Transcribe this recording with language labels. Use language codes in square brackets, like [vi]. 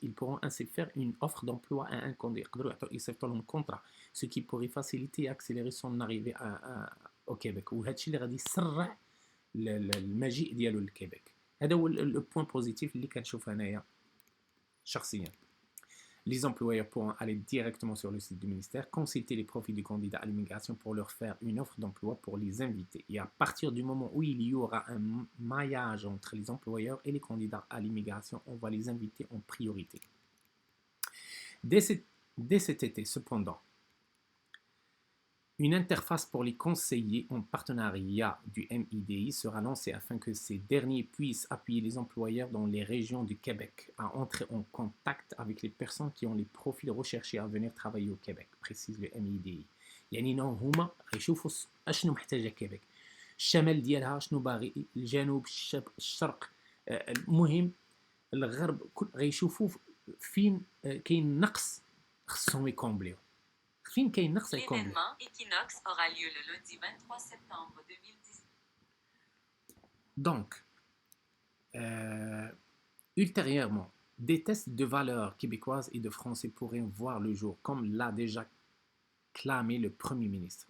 [fr] Ils pourront ainsi faire une offre d'emploi à un candidat. [ar] يقدروا يصيفطوا لهم [fr] contrat, ce qui pourrait faciliter et accélérer son arrivée au Québec. [ar] وهذا الشيء اللي غادي يسرع المجيء ديالو للكيبيك. هذا هو [fr] le point positif [ar] اللي كنشوف انايا شخصيا. [fr] Les employeurs pourront aller directement sur le site du ministère, consulter les profils des candidats à l'immigration pour leur faire une offre d'emploi pour les inviter. Et à partir du moment où il y aura un maillage entre les employeurs et les candidats à l'immigration, on va les inviter en priorité. Dès cet été, cependant, une interface pour les conseillers en partenariat du MIDI sera lancée afin que ces derniers puissent appuyer les employeurs dans les régions du Québec à entrer en contact avec les personnes qui ont les profils recherchés à venir travailler au Québec, précise le MIDI. [ar] يعني هما غيشوفوا اشنو محتاجه كيبيك الشمال ديالها شنو باغي الجنوب الشرق المهم الغرب غيشوفوا فين كاين نقص خصهم يكومبليو. [fr] L'événement Equinox aura lieu le lundi 23 septembre 2010. Donc, ultérieurement, des tests de valeurs québécoises et de français pourraient voir le jour, comme l'a déjà clamé le Premier ministre.